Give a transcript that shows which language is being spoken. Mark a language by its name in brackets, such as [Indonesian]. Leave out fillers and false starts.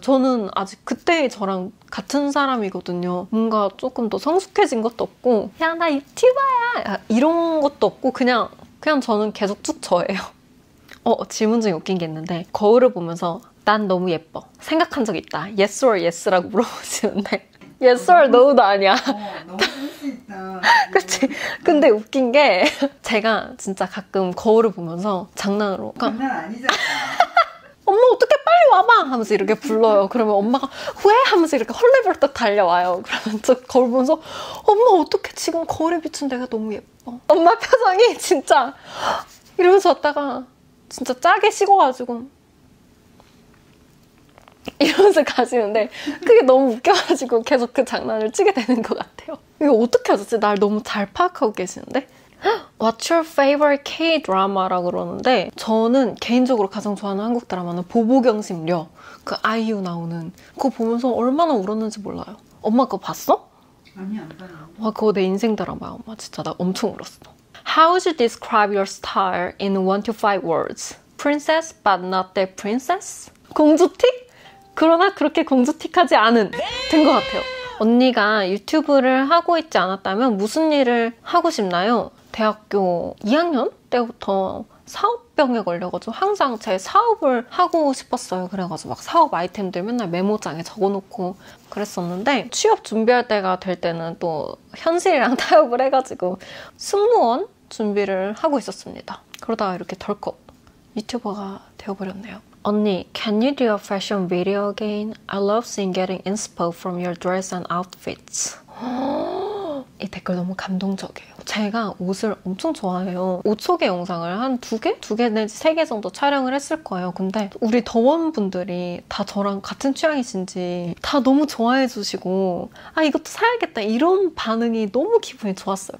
[Korean] 저는 아직 그때의 저랑 같은 사람이거든요. 뭔가 조금 더 성숙해진 것도 없고 야 나 유튜버야 이런 것도 없고 그냥 저는 계속 쭉 저예요. 질문 중에 웃긴 게 있는데 거울을 보면서 난 너무 예뻐. 생각한 적 있다. Yes or yes 라고 물어보시는데 Yes or no 도 아니야. 너무 센스 있다. 그치? 근데 웃긴 게 제가 진짜 가끔 거울을 보면서 장난으로 장난 아니잖아. 엄마 어떻게 빨리 와봐 하면서 이렇게 불러요. 그러면 엄마가 왜? 하면서 이렇게 헐레벌떡 달려와요. 그러면 저 거울 보면서 엄마 어떻게 지금 거울에 비춘 내가 너무 예뻐. 엄마 표정이 진짜 이러면서 왔다가 진짜 짜게 식어가지고 이러면서 가시는데 그게 너무 웃겨가지고 계속 그 장난을 치게 되는 것 같아요. 이거 어떻게 하셨지? 날 너무 잘 파악하고 계시는데? What's your favorite K-drama 라고 그러는데 저는 개인적으로 가장 좋아하는 한국 드라마는 보보경심녀 그 아이유 나오는 그거 보면서 얼마나 울었는지 몰라요. 엄마 그거 봤어? 아니 안 봤는데. 와 그거 내 인생 드라마야 엄마. 진짜 나 엄청 울었어. How would you describe your style in 1 to 5 words? [English] princess but not that princess? [Korean] 공주틱? 그러나 그렇게 공주틱하지 않은 된 것 같아요. 언니가 유튜브를 하고 있지 않았다면 무슨 일을 하고 싶나요? 대학교 2학년 때부터 사업병에 걸려가지고 항상 제 사업을 하고 싶었어요. 그래가지고 막 사업 아이템들 맨날 메모장에 적어놓고 그랬었는데 취업 준비할 때가 될 때는 또 현실이랑 타협을 해가지고 승무원 준비를 하고 있었습니다. 그러다가 이렇게 덜컥 유튜버가 되어버렸네요. [English] 언니, can you do a fashion video again? I love seeing getting inspo from your dress and outfits. [Korean] 이 댓글 너무 감동적이에요. 제가 옷을 엄청 좋아해요. 옷 소개 영상을 한 2개? 2개 내지 3개 정도 촬영을 했을 거예요. 근데 우리 더원분들이 다 저랑 같은 취향이신지 다 너무 좋아해 주시고 아 이것도 사야겠다 이런 반응이 너무 기분이 좋았어요.